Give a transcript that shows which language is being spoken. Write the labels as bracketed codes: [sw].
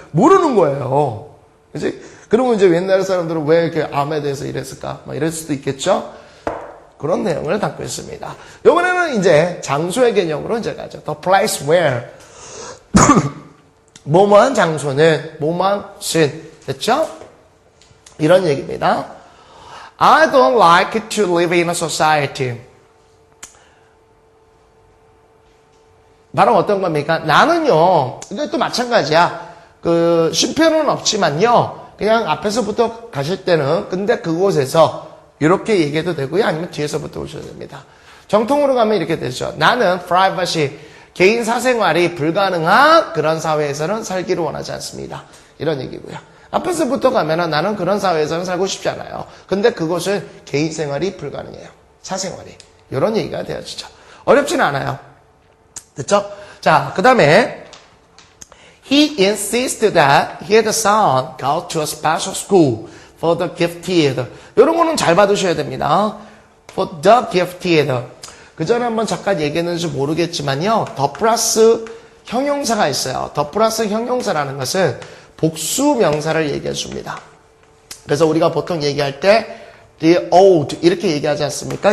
[ko] 모르는 거예요. 그치? 그러면 이제 옛날 사람들은 왜 이렇게 암에 대해서 이랬을까? 이럴 수도 있겠죠? 그런 내용을 담고 있습니다. 이번에는 이제 장소의 개념으로 이제 가죠. [en] The place where. [ko] 뭐뭐한 장소는, 뭐뭐한 것은. 됐죠? 이런 얘기입니다. [en] I don't like to live in a society. [ko] 바로 어떤 겁니까? 나는요, 이것도 마찬가지야. 쉼표는 없지만요, 그냥 앞에서부터 가실 때는, 근데 그곳에서, 이렇게 얘기해도 되고요, 아니면 뒤에서부터 오셔도 됩니다. 정통으로 가면 이렇게 되죠. 나는 privacy, 개인 사생활이 불가능한 그런 사회에서는 살기를 원하지 않습니다. 이런 얘기고요. 앞에서부터 가면은 나는 그런 사회에서는 살고 싶지 않아요. 근데 그곳은 개인 생활이 불가능해요. 사생활이. 이런 얘기가 되어지죠. 어렵지는 않아요. 됐죠? [en] 자, 그 다음에 He insisted that his son go to a special school for the gifted. [ko] 이런 거는 잘 받으셔야 됩니다. [en] For the gifted. [ko] 그 전에 한번 잠깐 얘기했는지 모르겠지만요. 더 플러스 형용사가 있어요. 더 플러스 형용사라는 것은 복수 명사를 얘기해 줍니다. 그래서 우리가 보통 얘기할 때 the old 이렇게 얘기하지 않습니까?